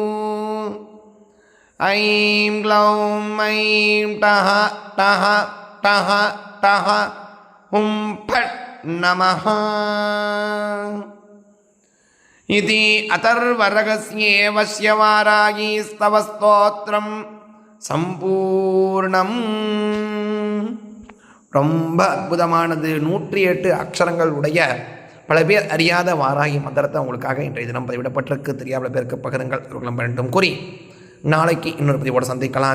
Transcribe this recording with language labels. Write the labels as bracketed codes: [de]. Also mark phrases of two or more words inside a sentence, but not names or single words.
[sa] ऐं ग्लौं ऐं टः टः टः टः हुं फट् नमः। इति अथर्वणरहस्ये वारागी स्तव स्तोत्रम சம்பூர்ணம். [ta] ரொம்ப அற்புதமானது. 108 அக்ஷரங்கள் உடைய பல பேர் அறியாத வாராகி மந்திரத்தை உங்களுக்காக இன்றைய தினம் பதிவிடப்பட்டிருக்கு. தெரியாத பேருக்கு பகிருங்கள். அவர்களும் வேண்டும் கூறி நாளைக்கு இன்னொரு பதிவோடு சந்திக்கலாம்.